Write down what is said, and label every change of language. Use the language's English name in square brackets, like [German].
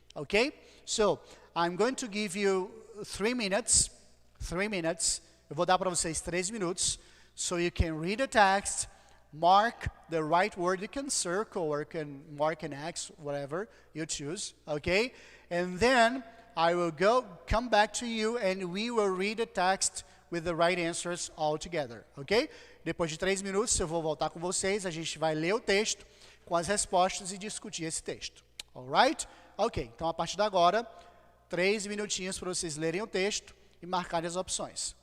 [English] Okay? So, I'm going to give you 3 minutes. 3 minutes. [Portuguese] Eu vou dar para vocês 3 minutos. [English] So you can read the text, mark the right word. You can circle or can mark an X, whatever you choose. Okay? And then I will come back to you and we will read the text with the right answers all together. Okay? [Portuguese] Depois de 3 minutos eu vou voltar com vocês. A gente vai ler o texto com as respostas e discutir esse texto. Alright? Ok, então a partir de agora, 3 minutinhos para vocês lerem o texto e marcarem as opções.